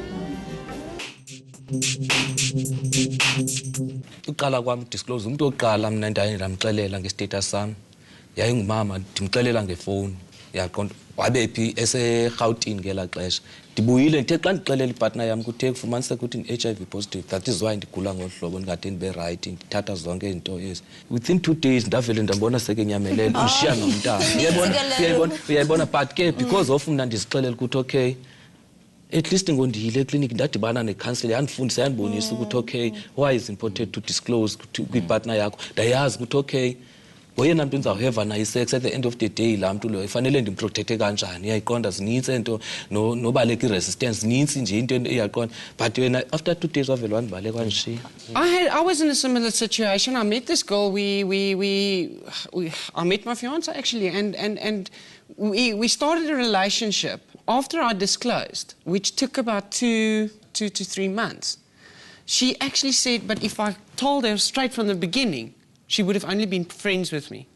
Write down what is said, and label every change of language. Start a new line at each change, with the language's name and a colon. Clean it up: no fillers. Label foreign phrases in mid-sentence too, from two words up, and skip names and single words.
Xhosa: uqala kwam disclose umuntu oqala mna ndaye ndamxelela ngestatus sam yayingumama ndimxelela ngefowuni yaqonda wabe phi eseRhawutini ngelaa xesha ndibuyile ndithe xa ndixelela ipartner yam kuthe kufumaniseka ukuthi ndi-
English: HIV positive that is why
Xhosa: ndigula ngolu hlobo ndingade ndibe right ndithatha zonke izinto ezi
English: within 2 days
Xhosa: ndavele ndambona sekenyamelele ndishiya nomntana uyayibona but ke
English: because of
Xhosa: mna ndizixelela ukuthi
English: okay at least
Xhosa: ngondiyile ekliniki ndadibana necounselor yandifundisa yandibonisa ukuthi
English: okay why is important to disclose
Xhosa: kwipartner yakho ndayazi ukuthi okay ngoyena mntu ndizawuheva nayo isex
English: at the end of the day
Xhosa: laa mntu loyo fanele ndimprotecte kanjani iyayiqonda zinintsi into nobaleka i-resistance zinintsi nje into iyaqonda but wena
English: after 2 days
Xhosa: wavele wandibaleka wandishiya.
English: I was in a similar situation. I met this girl. I met my fiance actually, and we started a relationship after I disclosed, which took about 2 to 3 months. She actually said, but if I told her straight from the beginning, she would have only been friends with me.